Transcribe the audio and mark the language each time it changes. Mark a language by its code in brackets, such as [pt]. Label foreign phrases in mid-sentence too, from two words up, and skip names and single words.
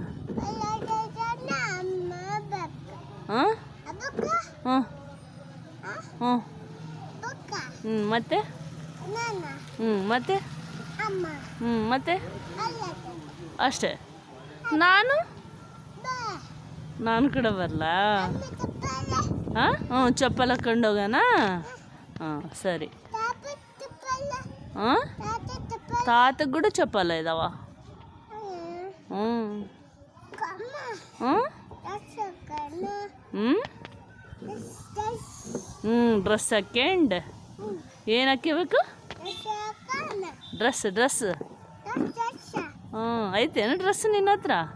[kn] ಹಾಂ ಹಾಂ ಹ್ಞೂ ಮತ್ತೆ ಮತ್ತೆ ಮತ್ತೆ ಅಷ್ಟೇ. ನಾನು ಕೂಡ ಬರಲ್ಲ. ಹಾಂ ಹ್ಞೂ ಚಪ್ಪಲ್ ಹಾಕ್ಕೊಂಡು ಹೋಗೋಣ. ಹಾಂ ಸರಿ. ಹಾಂ [te] తాతకు కూడా చెప్పాలి ఇదావా [kn] ಡ್ರೆಸ್ ಹಾಕ್ಯಂಡು ಏನು ಹಾಕ್ಯಬೇಕು? ಡ್ರೆಸ್ ಹ್ಞೂ ಐತೇನು ಡ್ರೆಸ್ ನಿನ್ನ ಹತ್ರ?